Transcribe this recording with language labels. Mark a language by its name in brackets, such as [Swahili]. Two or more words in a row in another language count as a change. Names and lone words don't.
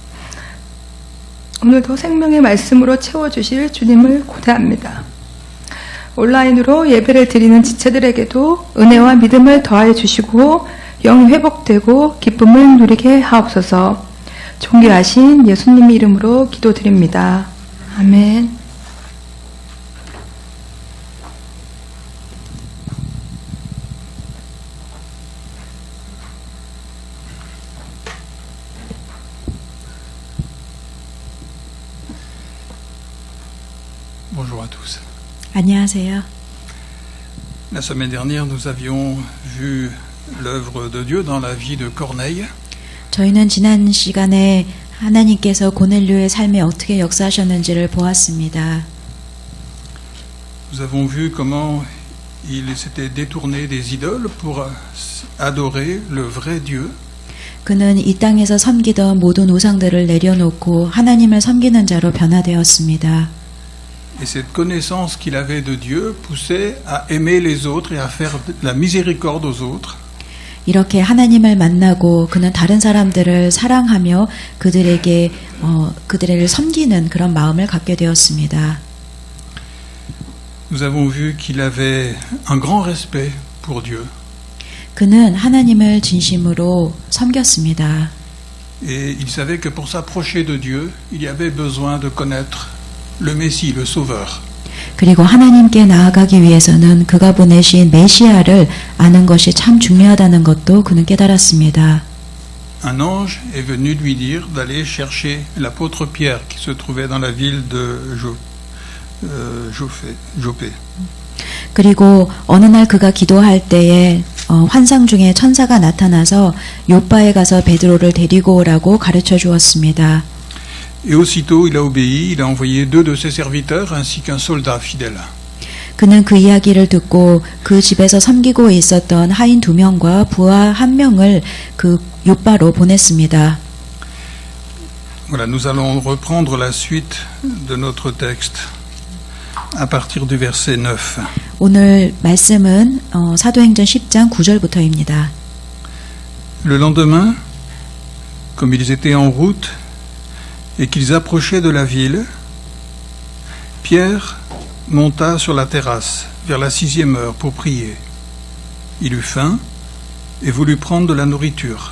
[Korean] 오늘도 생명의 말씀으로 채워주실 주님을 고대합니다. 온라인으로 예배를 드리는 지체들에게도 은혜와 믿음을 더하여 주시고 영이 회복되고 기쁨을 누리게 하옵소서. 존귀하신 예수님 이름으로 기도드립니다. 아멘. [French] Bonjour à tous. [Korean] 안녕하세요. [French] La semaine dernière, nous avions vu l'œuvre de Dieu dans la vie de Corneille. [Korean] 저희는 지난 시간에 하나님께서 고넬료의 삶에 어떻게 역사하셨는지를 보았습니다. [French] Nous avons vu comment il s'était détourné des idoles pour adorer le vrai Dieu. [Korean] 그는 이 땅에서 섬기던 모든 우상들을 내려놓고 하나님을 섬기는 자로 변화되었습니다. [French] Et cette connaissance qu'il avait de Dieu poussait à aimer les autres et à faire de la miséricorde aux autres. [Korean] 이렇게 하나님을 만나고 그는 다른 사람들을 사랑하며 그들에게 그들을 섬기는 그런 마음을 갖게 되었습니다. [French] Nous avons vu qu'il avait un grand respect pour Dieu. [Korean] 그는 하나님을 진심으로 섬겼습니다. [French] Et il savait que pour s'approcher de Dieu, il y avait besoin de connaître le Messie, le Sauveur. [Korean] 그리고 하나님께 나아가기 위해서는 그가 보내신 메시아를 아는 것이 참 중요하다는 것도 그는 깨달았습니다. [French] Un ange est venu lui dire d'aller chercher l'apôtre Pierre qui se trouvait dans la ville de Joppé. [Korean] 그리고 어느 날 그가 기도할 때에 환상 중에 천사가 나타나서 요빠에 가서 베드로를 데리고 오라고 가르쳐 주었습니다. [French] Et aussitôt il a obéi, il a envoyé 2 de ses serviteurs ainsi qu'un soldat fidèle. [Korean] 그는 그 이야기를 듣고 그 집에서 섬기고 있었던 하인 2명과 부하 1명을 그 요빠로 보냈습니다. [French] Voilà, nous allons reprendre la suite de notre texte à partir du verset 9. [Korean] 오늘 말씀은 사도행전 10장 9절부터입니다. [French] Le lendemain, comme ils étaient en route et qu'ils approchaient de la ville, Pierre monta sur la terrasse vers la 6e heure pour prier. Il eut faim et voulut prendre de la nourriture.